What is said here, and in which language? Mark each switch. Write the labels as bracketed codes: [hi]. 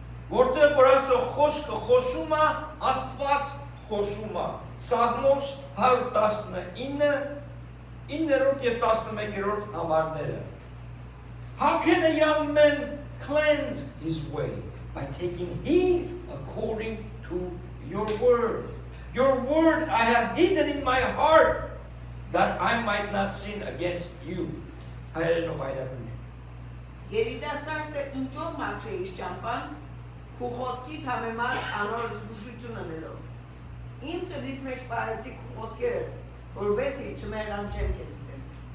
[hy] Որտեղ որ Աստծո խոսքը խոսում է, Աստված խոսում է։ Սաղմոս 119 9-րդ և 11-րդ համարները [en] How can a young man cleanse his way? By taking heed according to your word. Your word I have hidden in my heart that I might not sin against you. [hy] Հայերենով այրատում Երիտասարդը ինչով մաքրե իշ ճամպան, քու խոսքի թամեմար անոր զգուշություն անելով։ Իմ սրտիս մեջ պահեցի քու խոսքերը, որովհետեւ չմեղան չեմ քեզ դեմ։